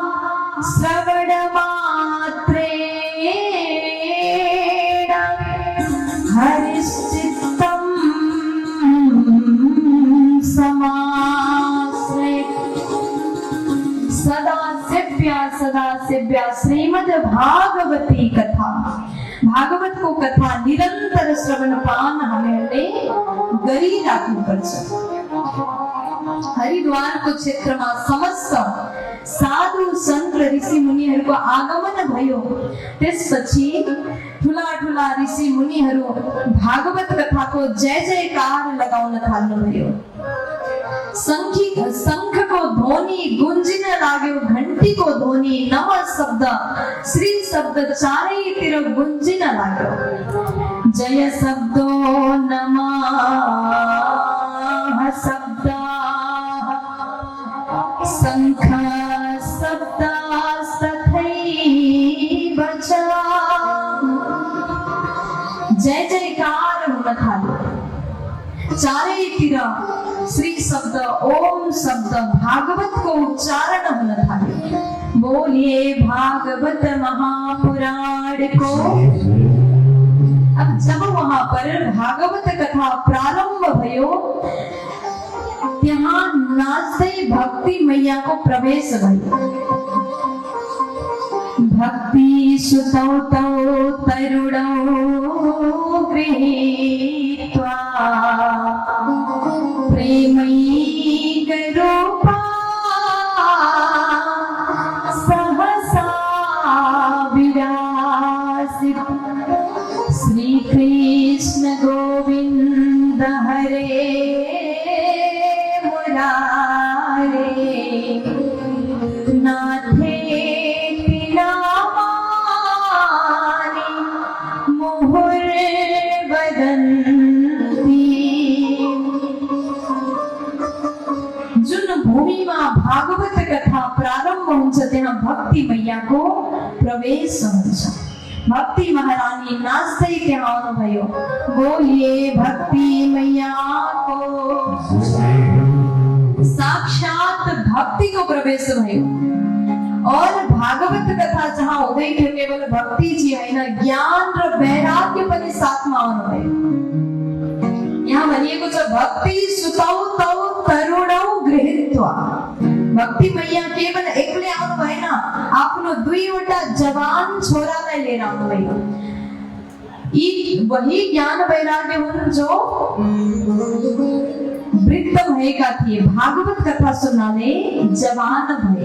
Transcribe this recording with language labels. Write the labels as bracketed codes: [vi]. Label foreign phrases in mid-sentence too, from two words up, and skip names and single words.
[sa] श्रवणमात्रेण हरिश्चित्तं समाश्रयेत्। सदा सेव्या श्रीमद् भागवती कथा। [ne] भागवत को कथा निरंतर श्रवणपान हामीहरूले गरिराख्नुपर्छ। हरिद्वारको क्षेत्रमा समस्त साधु सन्त ऋषि मुनिहरूको आगमन भयो। त्यसपछि ठुला ठुला ऋषि मुनिहरू भागवत कथाको जय जयकार लगाउन थाल्नुभयो। शंखको ध्वनि गुन्जिन लाग्यो, घण्टीको ध्वनि, नम शब्द, श्री शब्द चारैतिर गुन्जिन लाग्यो। [sa] जय शब्दो नमः शब्द शंख शब्दास्तथैव च। [ne] जय जयकार हुन थाल्यो। चारैतिर श्री शब्द ओम शब्द भागवत को उच्चारण हुन थाल्यो। [hi] बोलिए भागवत महापुराण को। अब जब वहां पर [ne] भागवत कथा प्रारंभ भयो त्यहाँ नाच्दै भक्ति मैया को प्रवेश भयो। [sa] भक्ति सुतौ तौ तरुणौ गृहीत्वा प्रेमैकरूपा सहसा विरासित। श्री कृष्ण गोविंद हरे मुरारे नाथे नामानि मुहुर्वदन्ति। [ne] जुन भूमिमा भागवत कथा प्रारम्भ हुन्छ त्यहाँ भक्ति मैयाको प्रवेश हुन्छ। भक्ति महारानी नाच्दै त्यहाँ आउनुभयो। [hi] बोलिए भक्ति मैयाको। [ne] साक्षात भक्ति को प्रवेश भयो। और भागवत कथा जहाँ हुँदै थियो केवल भक्ति जी हैन, ज्ञान र वैराग्य पनि साथमा आउनुभयो। यहाँ भनिएको छ [sa] भक्ति सुतौ तौ तरुणौ गृहीत्वा। [ne] भक्ति मैया केवल एक्लै आउनु भएन, आफ्नो दुईवटा जवान छोरालाई लिएर आउनुभयो। यी वही ज्ञान वैराग्य हुन् जो वृद्ध भएका थिए, भागवत कथा सुन्नाले जवान भए।